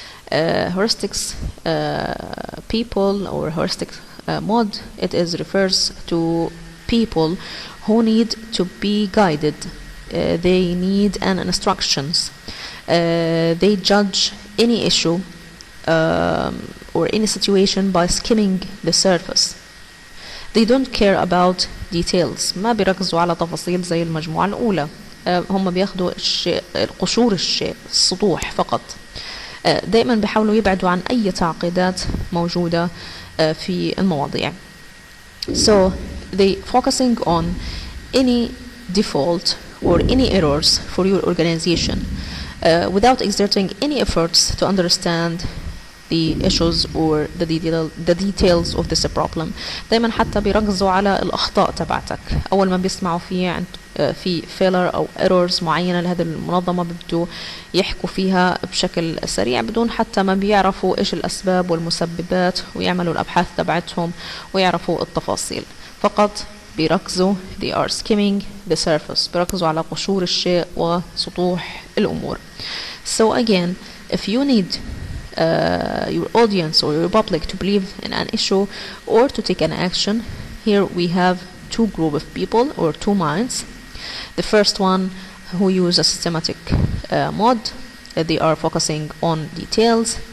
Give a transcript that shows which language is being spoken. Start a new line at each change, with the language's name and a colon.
English: Heuristics people or heuristic mod, it is refers to people who need to be guided. They need an instructions. They judge any issue or any situation by skimming the surface. They don't care about details.
Arabic: ما بيركزوا على تفاصيل زي المجموعة الأولى. هم بياخدوا الشيء قشور الشيء، السطوح فقط. دائما بيحاولوا يبعدوا عن أي تعقيدات موجودة في المواضيع.
English: So they focusing on any default or any errors for your organization without exerting any efforts to understand the issues or the details of this problem.
Arabic: دايما حتى بيركزوا على الأخطاء تبعتك. أول ما بيسمعوا في failure أو errors معينة لهذه المنظمة بيبدوا يحكوا فيها بشكل سريع بدون حتى ما بيعرفوا إيش الأسباب والمسببات ويعملوا الأبحاث تبعتهم ويعرفوا التفاصيل. فقط بيركزوا
English: they are skimming the surface.
Arabic: بيركزوا على قشور الشيء وسطوح الأمور.
English: So again, if you need your audience or your public to believe in an issue or to take an action, here we have two group of people or two minds. The first one who use a systematic mod, they are focusing on details.